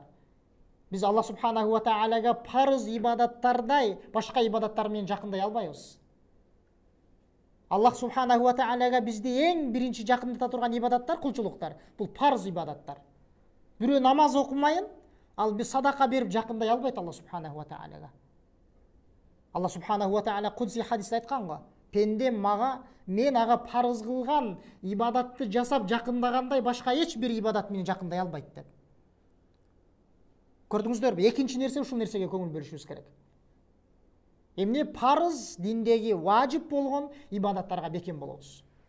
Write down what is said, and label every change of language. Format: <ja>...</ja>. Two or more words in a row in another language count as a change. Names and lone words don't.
<ky>Биз</ky> <ar>الله سبحانه وتعالى</ar> <ky>парыз ибадаттардай башка ибадаттар менен жакындай албайбыз.</ky> <ar>الله سبحانه وتعالى</ar> <ky>бизди эң биринчи жакындата турган ибадаттар, кулчулуктар. Бул парыз ибадаттар. Бирөө намаз окумайын, ал биз садака берип жакындай албайт</ky> <ar>الله سبحانه وتعالى. الله سبحانه وتعالى</ar> <ky>кудси хадисте айткан го: "Пендем мага, мен ага парыз кылган ибадатты жасап жакындагандай башка эч бир ибадат менен жакындай албайт" деп. Көрдүңүздөрбү? Экинчи нерсе, ушул нерсеге көңүл бөлүшүбүз керек. Эмне? Парыз диндеги важип болгон ибадаттарга бекем болобуз.</ky>